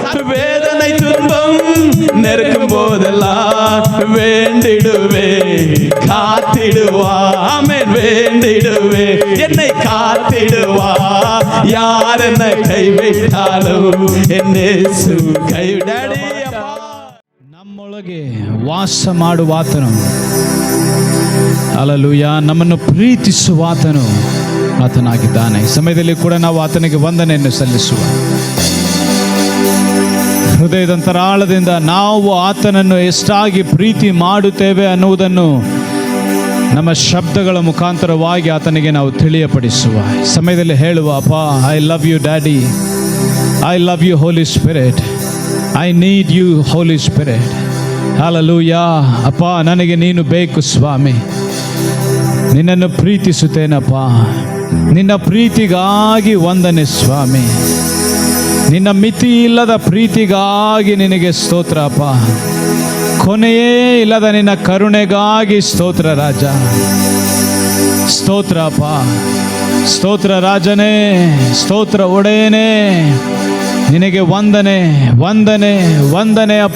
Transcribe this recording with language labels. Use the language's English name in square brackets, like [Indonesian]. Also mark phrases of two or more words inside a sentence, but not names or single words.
[Tamil] வேதனை துன்பம் நெருக்கும் போதெல்லாம் வேண்டிடுவே, காத்திடுவா, ஆமென், வேண்டிடுவே, என்னை காத்திடுவா. யார் என்னை கைவிட்டாலும் என் இயேசு கைவிடாடி. [Kannada] ನಮ್ಮೊಳಗೆ ವಾಸ ಮಾಡುವಾತನು, ಹಲ್ಲೆಲೂಯಾ, ನಮ್ಮನ್ನು ಪ್ರೀತಿಸುವಾತನು ಆತನಾಗಿದ್ದಾನೆ. ಈ ಸಮಯದಲ್ಲಿ ಕೂಡ ನಾವು ಆತನಿಗೆ ವಂದನೆಯನ್ನು ಸಲ್ಲಿಸುವ, ಹೃದಯದಂತರಾಳದಿಂದ ನಾವು ಆತನನ್ನು ಎಷ್ಟಾಗಿ ಪ್ರೀತಿ ಮಾಡುತ್ತೇವೆ ಅನ್ನುವುದನ್ನು ನಮ್ಮ ಶಬ್ದಗಳ ಮುಖಾಂತರವಾಗಿ ಆತನಿಗೆ ನಾವು ತಿಳಿಯಪಡಿಸುವ. ಈ ಸಮಯದಲ್ಲಿ ಹೇಳುವ, ಅಪ್ಪ, [English] I love you daddy, I love you Holy Spirit, I need you Holy Spirit. [Kannada] ಹಲ್ಲೆಲೂಯಾ. ಅಪ್ಪ, ನನಗೆ ನೀನು ಬೇಕು ಸ್ವಾಮಿ, ನಿನ್ನನ್ನು ಪ್ರೀತಿಸುತ್ತೇನಪ್ಪ, ನಿನ್ನ ಪ್ರೀತಿಗಾಗಿ ವಂದನೆ ಸ್ವಾಮಿ, ನಿನ್ನ ಮಿತಿ ಇಲ್ಲದ ಪ್ರೀತಿಗಾಗಿ ನಿನಗೆ ಸ್ತೋತ್ರ ಅಪ್ಪ, ಕೊನೆಯೇ ಇಲ್ಲದ ನಿನ್ನ ಕರುಣೆಗಾಗಿ ಸ್ತೋತ್ರ ರಾಜ, ಸ್ತೋತ್ರ ಅಪ್ಪ, ಸ್ತೋತ್ರ ರಾಜನೇ, ಸ್ತೋತ್ರ ಒಡೆಯನೇ, ನಿನಗೆ ವಂದನೆ ವಂದನೆ ವಂದನೆ ಅಪ್ಪ.